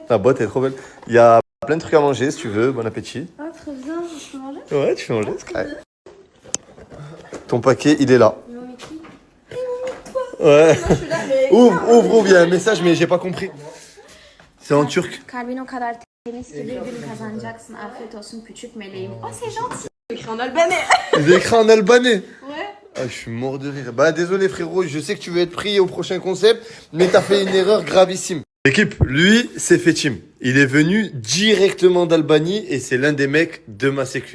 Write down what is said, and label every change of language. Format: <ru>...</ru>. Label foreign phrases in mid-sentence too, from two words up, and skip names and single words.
<fr>La boîte est trop belle. Il y a plein de trucs à manger si tu veux. Bon appétit. Ah, très bien. Je peux manger? Ouais, tu peux manger, c'est carré. Ton paquet, il est là. Mais mon Mickey. Et mon Mickey. Ouais. Moi, je suis là, mais. Ouvre, il y a un message, mais j'ai pas compris. C'est en turc.</fr> <tr>Kalbin o kadar temiz ki bir gün kazanacaksın. Afiyet olsun küçük meleğim.</tr> <fr>Oh, c'est gentil. Écrit en albanais. Il est écrit en albanais. Ouais. Ah, je suis mort de rire. Bah désolé frérot, je sais que tu veux être pris au prochain concept, mais t'as fait une erreur gravissime. L'équipe, lui, c'est Fetim. Il est venu directement d'Albanie et c'est l'un des mecs de ma sécu.</fr>